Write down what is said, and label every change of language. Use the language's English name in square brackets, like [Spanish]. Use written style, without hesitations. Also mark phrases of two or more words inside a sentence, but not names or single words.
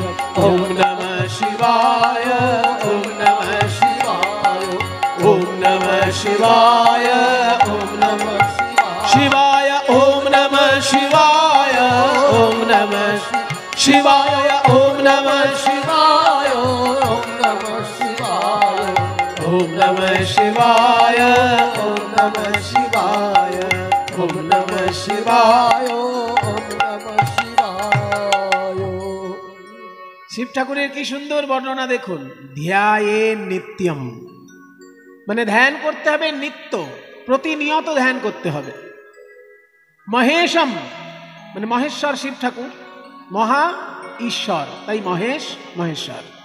[Sanskrit] ॐ नमः शिवाय, ॐ नमः शिवाय, ॐ नमः शिवाय, ॐ नमः शिवाय, ॐ नमः शिवाय, ॐ नमः शिवाय, ॐ नमः शिवाय, ॐ नमः शिवाय, ॐ नमः शिवाय, ॐ नमः शिवाय, ॐ नमः शिवाय। ॐ नमः शिवाय। [Bangla] শিব ঠাকুরের কি সুন্দর বর্ণনা দেখুন, [Sanskrit] ধ্যায়ে নিত্যম, [Bangla] মানে ধ্যান করতে হবে নিত্য, প্রতিনিয়ত ধ্যান করতে হবে। মহেশম মানে মহেশ্বর শিব ঠাকুর, মহা ঈশ্বর, তাই মহেশ মহেশ্বর।